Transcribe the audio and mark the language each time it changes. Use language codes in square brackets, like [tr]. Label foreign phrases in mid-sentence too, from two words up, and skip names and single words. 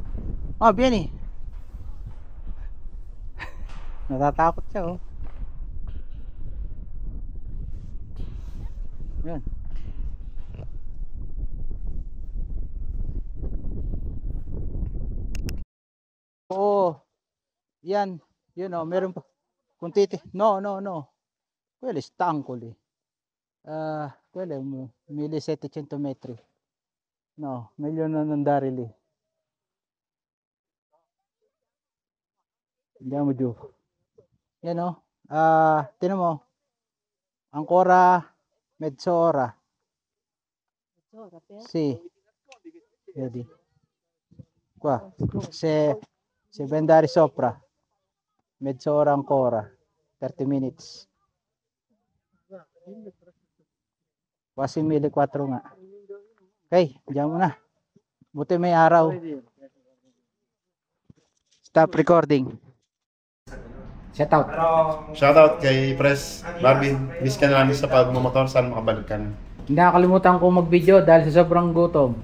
[tl] Ah, viene. Natatakot siya, oh. Yan. Oo. Yan. Yun, oh, meron pa. Kung no. [it] Quello è stanco lì. Quello è 1700 metri. No, meglio non andare lì. Andiamo giù. [tl] Yan, oh. Tinan mo. [it] Ancora mezz'ora. Sì. Vedi. Qua. Se vuoi andare sopra. Mezz'ora ancora. [en] 30 minutes. [tl] Quasi 1,400 nga. Okay, diyan muna. Buti may araw. [en] Stop recording. Shout out. [tl] Shoutout kay Pres Barbie. Miss ka na namin sa pagmumotor. Saan makabalik ka na? Hindi nakakalimutan kong mag-video dahil sa sobrang gutom.